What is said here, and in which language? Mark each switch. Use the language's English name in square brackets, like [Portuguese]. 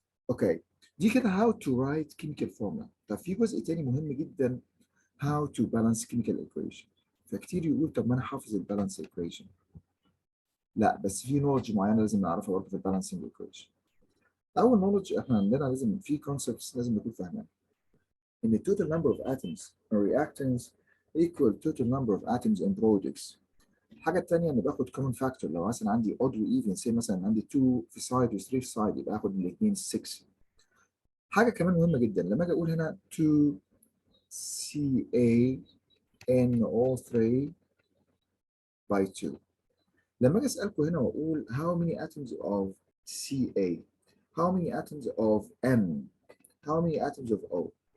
[Arabic] اوكي دي كده [English] how to write chemical formula. [Arabic] طب في جزء تاني مهم جدا [English] how to balance chemical equation. [Arabic] فكتير يقول طب ما انا حافظ البالانس equation. لا بس في نولج معينه لازم نعرفها برضه في البالانسنج equation. اول نولج احنا عندنا لازم في concepts لازم نكون فاهمينها. [English] ان total number of atoms in reactants equal total number of atoms in products. [Arabic] الحاجه الثانيه اني باخد common factor. لو مثلا عندي odd وايفن سي مثلا عندي 2 في سايد و3 في سايد يبقى اخد من الاثنين 6. حاجه كمان مهمه جدا لما اجي اقول هنا 2CaNO3 by 2. لما اجي اسالكم هنا واقول [English] how many atoms of Ca, how many atoms of N, how many atoms of O.